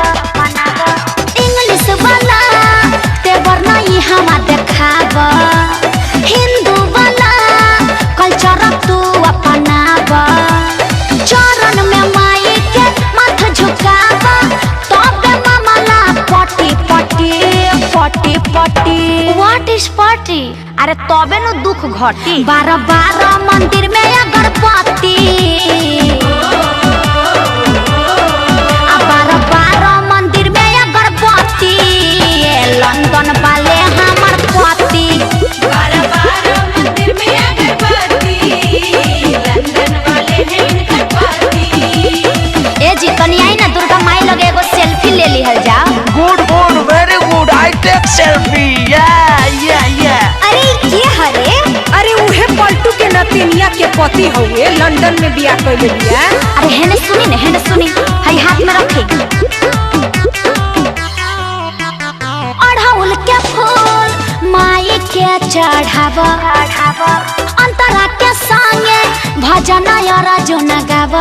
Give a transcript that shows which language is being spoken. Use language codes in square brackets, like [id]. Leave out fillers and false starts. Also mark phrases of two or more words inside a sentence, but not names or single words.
[bho] इंग्लिश वाला तेवर नहीं हवा देखावा, हिंदू वाला कल्चर तू अपनावा। चरण में माई के माथ झुकावा, तबे मामला पटी पटी पटी पटी। [en] what is [bho] पटी? अरे तबे न दुख घटी। 12 मंदिर में अगरबत्ती, 12 मंदिर में अगरबत्ती, लंदन वाले हमर पति। 12 मंदिर में अगरबत्ती, लंदन वाले हैं इनका पति। ए जी तनी आई ना, दुर्गा माई लगे एगो सेल्फी ले लिहल जाओ। [en] Good, very good. I take selfie. Yeah. [bho] अरे ये हरे, अरे उहे पलटू के नतिनिया के पति हुए, लंदन में बिया कइले बिया। अरे हेने सुनी, हई हाथ में रखी। अड़हुल के फूल माई के चढ़ावा, अंतरा के संगे भजन अर्जुन गावा।